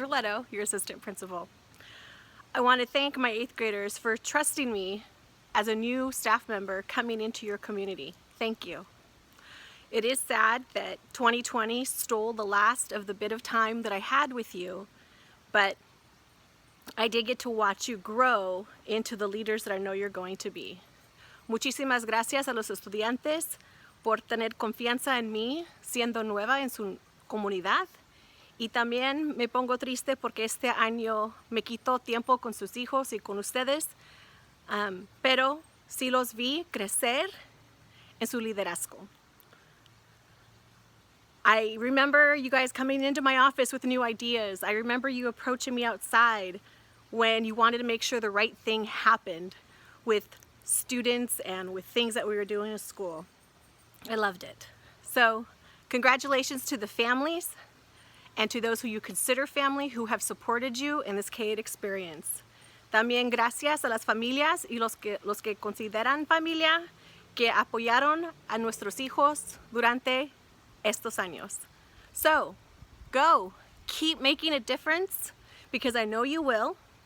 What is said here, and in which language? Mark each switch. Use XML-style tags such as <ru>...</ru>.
<en>Roletto, your assistant principal. I want to thank my 8th graders for trusting me as a new staff member coming into your community. Thank you. It is sad that 2020 stole the last of the bit of time that I had with you, but I did get to watch you grow into the leaders that I know you're going to be.</en> <es>Muchísimas gracias a los estudiantes por tener confianza en mí siendo nueva en su comunidad. Y también me pongo triste porque este año me quitó tiempo con sus hijos y con ustedes, pero sí los vi crecer en su liderazgo.</es> <en>I remember you guys coming into my office with new ideas. I remember you approaching me outside when you wanted to make sure the right thing happened with students and with things that we were doing in school. I loved it. So, congratulations to the families and to those who you consider family who have supported you in this K-8 experience.</en> <es>También gracias a las familias y los que consideran familia que apoyaron a nuestros hijos durante estos años.</es> <en>So, go, keep making a difference because I know you will.</en>